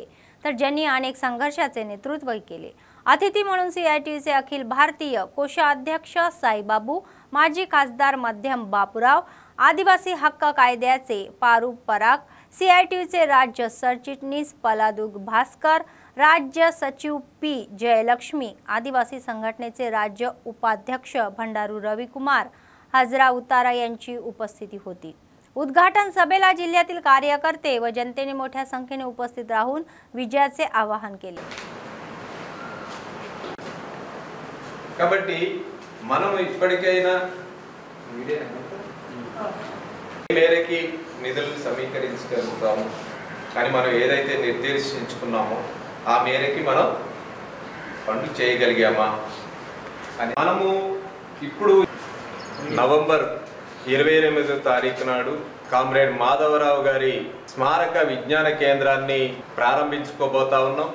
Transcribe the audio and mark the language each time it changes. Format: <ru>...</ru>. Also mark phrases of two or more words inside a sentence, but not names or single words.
<mr>तर ज्यांनी अनेक संघर्षाचे नेतृत्व केले। अतिथी म्हणून सीआयटीयूचे अखिल भारतीय कोषाध्यक्ष साईबाबू, माजी खासदार मध्यम बापूराव, आदिवासी हक्क कायद्याचे पारू पराग, सीआयटीयूचे राज्य सरचिटणीस पलादुग भास्कर, राज्य सचिव पी जयलक्ष्मी, आदिवासी संघटनेचे राज्य उपाध्यक्ष भंडारू रविकुमार हजरा उतारा यांची उपस्थिती होती। उद्घाटन सभेला जिल्ह्यातील कार्यकर्ते व जनतेने मोठ्या संख्येने उपस्थित राहून विजयाचे आवाहन केले।</mr> <te>కాబట్టి మనం ఇప్పటికైనా మేరకి నిధులు సమీకరించగలుగుతాము, కానీ మనం ఏదైతే నిర్దేశించుకున్నామో ఆ మేరకి మనం పనులు చేయగలిగామా అని మనము ఇప్పుడు నవంబర్ 28వ తారీఖు నాడు కామ్రేడ్ మాధవరావు గారి స్మారక విజ్ఞాన కేంద్రాన్ని ప్రారంభించుకోబోతా ఉన్నాం।</te>